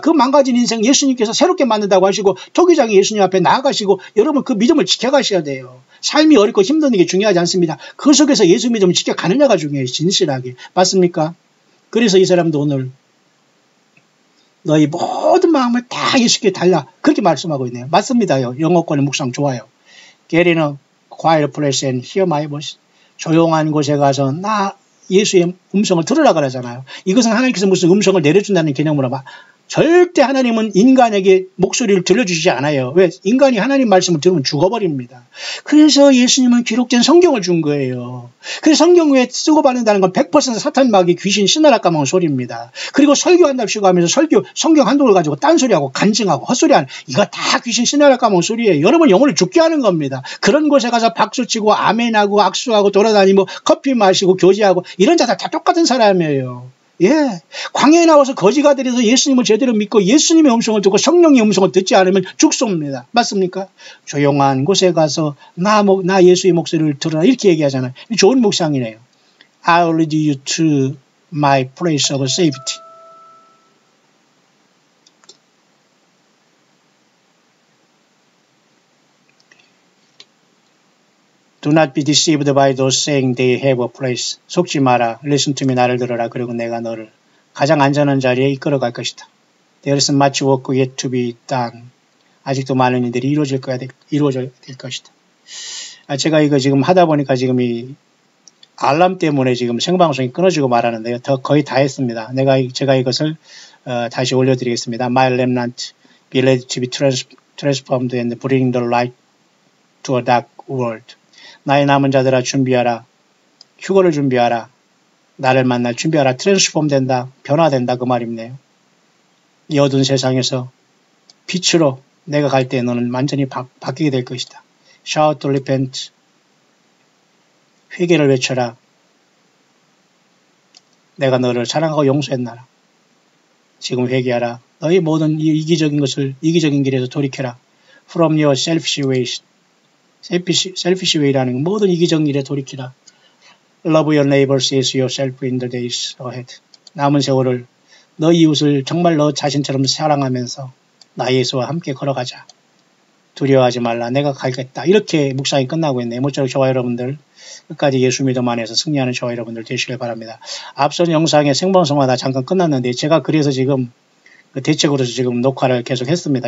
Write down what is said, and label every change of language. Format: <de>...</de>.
<ko>그 망가진 인생 예수님께서 새롭게 만든다고 하시고 토기장이 예수님 앞에 나아가시고 여러분 그 믿음을 지켜가셔야 돼요. 삶이 어렵고 힘든 게 중요하지 않습니다. 그 속에서 예수 믿음을 지켜가느냐가 중요해요. 진실하게. 맞습니까? 그래서 이 사람도 오늘 너희 모든 마음을 다 예수께 달라. 그렇게 말씀하고 있네요. 맞습니다요. 영어권의 묵상 좋아요.</ko> <en>Get in a quiet place and hear my voice.</en> <ko>조용한 곳에 가서 나 예수의 음성을 들으라 그러잖아요. 이것은 하나님께서 무슨 음성을 내려준다는 개념으로 봐. 절대 하나님은 인간에게 목소리를 들려주시지 않아요. 왜? 인간이 하나님 말씀을 들으면 죽어버립니다. 그래서 예수님은 기록된 성경을 준 거예요. 그래서 성경 외에 쓰고 받는다는 건 100% 사탄 마귀 귀신 신나라 까먹은 소리입니다. 그리고 설교한답시고 하면서 성경 한동을 가지고 딴소리하고 간증하고 헛소리하는 이거 다 귀신 신나라 까먹은 소리예요. 여러분 영혼을 죽게 하는 겁니다. 그런 곳에 가서 박수치고 아멘하고 악수하고 돌아다니고 커피 마시고 교제하고 이런 자들 다 똑같은 사람이에요. 예, 광야에 나와서 거지가 되어서 예수님을 제대로 믿고 예수님의 음성을 듣고 성령의 음성을 듣지 않으면 죽습니다. 맞습니까? 조용한 곳에 가서 나 예수의 목소리를 들어라 이렇게 얘기하잖아요. 좋은 묵상이네요.</ko> <en>I'll lead you to my place of safety. Do not be deceived by those saying they have a place.</en> <ko>속지 마라.</ko> <en>Listen to me.</en> <ko>나를 들어라. 그리고 내가 너를 가장 안전한 자리에 이끌어갈 것이다.</ko> <en>There is much work yet to be done.</en> <ko>아직도 많은 일들이 이루어질 것이다. 제가 이거 지금 하다 보니까 지금 이 알람 때문에 지금 생방송이 끊어지고 말하는데요. 거의 다 했습니다. 제가 이것을 다시 올려드리겠습니다.</ko> <en>My remnant be led to be transformed and bring the light to a dark world.</en> <ko>나의 남은 자들아 준비하라. 휴거를 준비하라. 나를 만날 준비하라. 트랜스폼 된다. 변화된다. 그 말입네요. 이 어두운 세상에서 빛으로 내가 갈 때 너는 완전히 바뀌게 될 것이다.</ko> <en>Shout to repent.</en> <ko>회개를 외쳐라. 내가 너를 사랑하고 용서했나라. 지금 회개하라. 너희 모든 이기적인 길에서 돌이켜라.</ko> <en>From your selfish ways.</en> <ko>selfish way라는 모든 이기적인 일에 돌이키라.</ko> <en>Love your neighbors as yourself in the days ahead.</en> <ko>남은 세월을 너 이웃을 정말 너 자신처럼 사랑하면서 나 예수와 함께 걸어가자. 두려워하지 말라. 내가 가겠다. 이렇게 묵상이 끝나고 있네요. 모쪼록 저와 여러분들 끝까지 예수 믿음 안에서 승리하는 저와 여러분들 되시길 바랍니다. 앞선 영상의 생방송마다 잠깐 끝났는데 제가 그래서 지금 대책으로서 지금 녹화를 계속 했습니다.</ko>